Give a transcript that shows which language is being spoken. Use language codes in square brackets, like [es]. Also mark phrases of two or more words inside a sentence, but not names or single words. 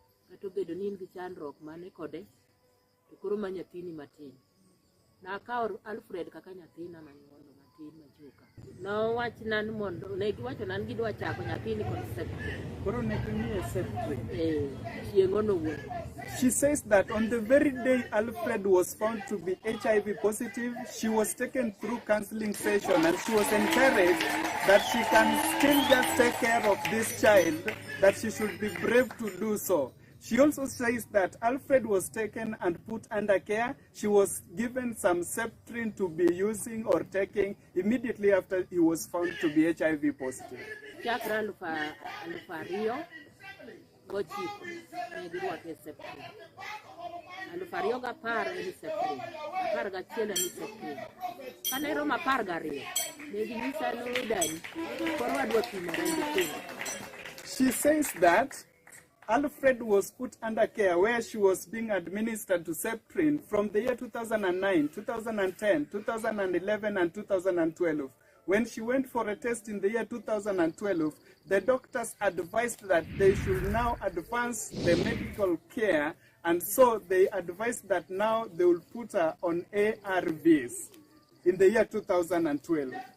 [luo] kata obedo ni in gi chandruok mane kode, to koro ma nyathini matin. Nakawo Alfred kaka nyathina manyuolo matin machuka. Nowachna ni mondo, ne giwachona ni gidwa chako nyathini kod septri. Koro ne gimiye septri. Chieng' onowuok. [en] She says that on the very day Alfred was found to be HIV positive, she was taken through counseling session and she was encouraged that she can still just take care of this child, that she should be brave to do so. She also says that Alfred was taken and put under care. She was given some Septrin to be using or taking immediately after he was found to be HIV positive. [luo] Chakra Alufario gochiko ne giruake Septrin. Alufario gapar eni Septrin. Apar gachiel eni Septrin. Kane romo apar gariyo ne ginyisa ni dani koro adwa pimo remb. [en] She says that Alfred was put under care where she was being administered to Septrin from the year 2009, 2010, 2011, and 2012. When she went for a test in the year 2012, the doctors advised that they should now advance the medical care, and so they advised that now they will put her on ARVs in the year 2012.